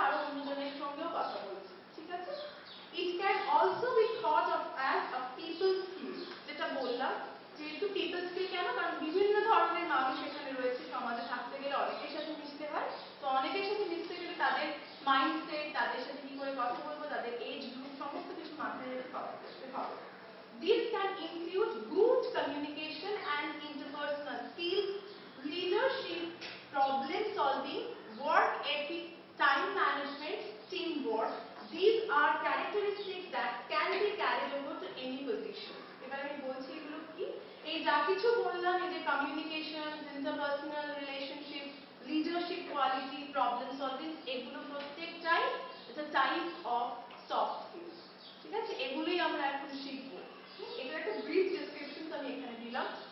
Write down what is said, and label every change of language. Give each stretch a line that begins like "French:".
Bangla: আরো অন্যজনের সঙ্গেও কথা বলছি, ঠিক আছে?
English: it can also be thought of as a people skill,
Bangla: যেটা বললাম যেহেতু পিপল স্কিল কেন, কারণ বিভিন্ন ধরনের মানুষ এখানে রয়েছে, সমাজে থাকতে গেলে অনেকের সাথে মিশতে হয়, তো অনেকের সাথে মিশতে গেলে তাদের মাইন্ডসেট, তাদের সাথে কি করে কথা বলবো, তাদের এজ গ্রুপ সমস্ত কিছু মাথায় রেখে কথা বলতে হবে।
English: This can include good communication and interpersonal skills, leadership, problem solving, work ethic, time management, teamwork. These are characteristics that can be carried over to any position.
Bangla: এবার আমি বলছি এগুলো কি, এই যা কিছু বললাম, এই যে communication, interpersonal relationship, leadership quality, problem solving, এগুলো প্রত্যেকটাই
English: it's a type of soft skills,
Bangla: ঠিক আছে? এগুলোই আমরা এখন শিখবো। এটার একটা ব্রিফ ডেসক্রিপশন আমি এখানে দিলাম।